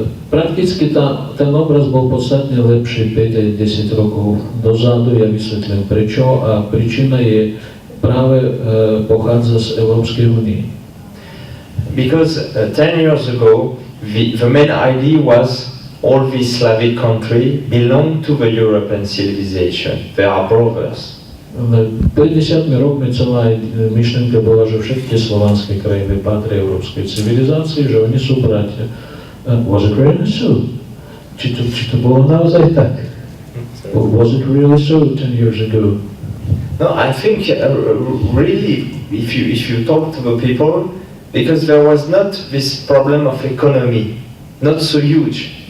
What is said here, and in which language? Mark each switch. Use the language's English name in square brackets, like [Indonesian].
[Slovak] Prakticky ten obraz bol podstatne lepší 5-10 rokov dozadu, ja vysvetlím prečo, a príčina je práve pochádza z Európskej únie. [English] Because 10 years ago, the main idea was all these Slavic countries belong to the European civilization. They are brothers. [Slovak] 50 rokmi celá myšlienka bola, že všetky slovanské krajiny patria európskej civilizácii, že oni sú bratia. [English] Was it really so? [Slovak] Či to bolo naozaj tak? [English] Was it really so 10 years ago? No, I think really, if you talk to the people, because there was not this problem of economy, not so huge.